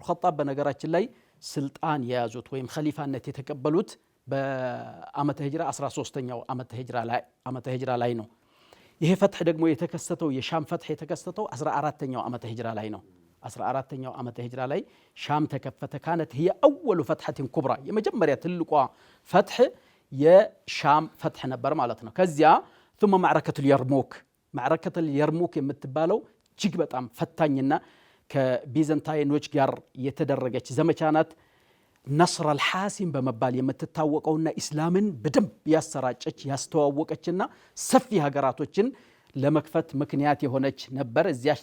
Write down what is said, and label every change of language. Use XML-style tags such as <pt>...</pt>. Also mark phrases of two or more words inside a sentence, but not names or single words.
<am>ኸጣብ በነገራችን ላይ ስልጣን የያዙት ወይም ኸሊፋነት የተቀበሉት በዓመተ ሂጅራ 13ኛው ዓመተ ሂጅራ ላይ ነው። ይሄ ፈትሕ ደግሞ የተከሰተው የሻም ፈትሕ የተከሰተው 14ኛው ዓመተ ሂጅራ ላይ ነው። 14ኛው ዓመተ ሂጅራ ላይ ሻም ተከፈተ።</am> <ar>كانت هي اول فتحة كبرى</ar> <am>የመጀመሪያ ትልቋ ፈትሕ የሻም ፈትሕ ነበር ማለት ነው። ከዚያ</am> <ar>ثم معركة اليرموك</ar> <am>የምትባለው እጅግ በጣም ፈታኝና ከቢዘንታይኖች ጋር የተደረገች ዘመቻ ናት። ነስር አልሐሲም በመባል የምትታወቀውና ኢስላምን በደንብ ያሰራጨች ያስተዋወቀችና ሰፊ ሀገራቶችን ለመክፈት ምክንያት የሆነች ነበር። እዚያች</am>